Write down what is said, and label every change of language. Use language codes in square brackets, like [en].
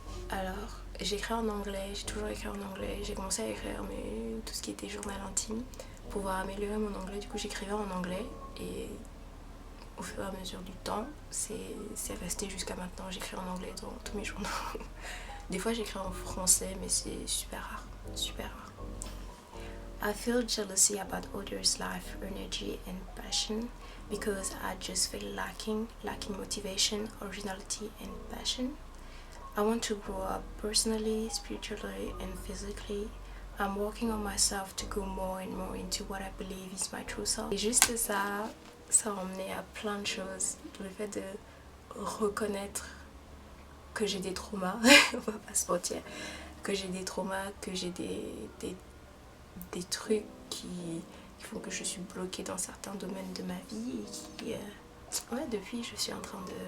[fr] Alors, j'écris en anglais, j'ai toujours écrit en anglais, j'ai commencé à écrire mais tout ce qui était journal intime. Pour pouvoir améliorer mon anglais, du coup j'écrivais en anglais, et au fur et à mesure du temps, c'est resté jusqu'à maintenant. J'écris en anglais dans tous mes journaux. Des fois j'écris en français, mais c'est super rare, super rare. [en] I feel jealousy about others' life, energy and passion because I just feel lacking motivation, originality and passion. I want to grow up personally, spiritually and physically. I'm working on myself to go more and more into what I believe is my true self. [fr] Et juste ça, ça a emmené à plein de choses. Le fait de reconnaître que j'ai des traumas, on va pas se mentir, que j'ai des traumas, que j'ai des trucs qui font que je suis bloquée dans certains domaines de ma vie et qui, ouais, depuis je suis en train